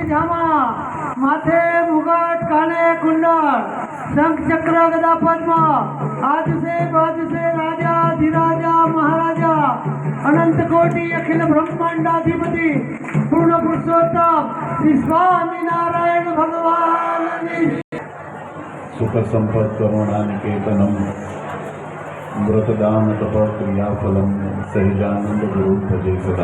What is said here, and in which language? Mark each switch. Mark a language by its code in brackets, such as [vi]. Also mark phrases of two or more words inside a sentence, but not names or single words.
[sa] झामा, माथे मुगाट, काने कुंडल, शंख चक्र गदा पद्म, आज से बाज से राजा धीराजा महाराजा अनंत कोटि अखिल ब्रह्मांडाधिपति पूर्ण पुरुषोत्तम श्री स्वामी नारायण भगवान सुख संपत् करुणानिकेतनं व्रतदान तपक्रियाफलं सहजानंद गुरु भजे सदा।